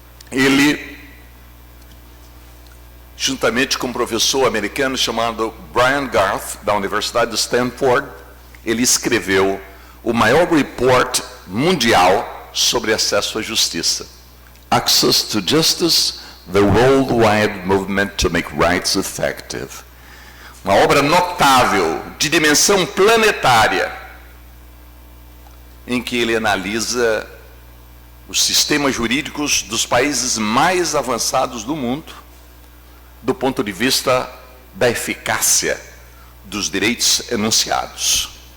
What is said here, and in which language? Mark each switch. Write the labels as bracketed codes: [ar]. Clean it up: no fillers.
[pt] Ele, juntamente com um professor americano chamado Brian Garth, da Universidade de Stanford, ele escreveu o maior report mundial sobre acesso à justiça. [en] Access to Justice, the Worldwide Movement to Make Rights Effective. [pt] Uma obra notável, de dimensão planetária, em que ele analisa os sistemas jurídicos dos países mais avançados do mundo, do ponto de vista da eficácia dos direitos enunciados.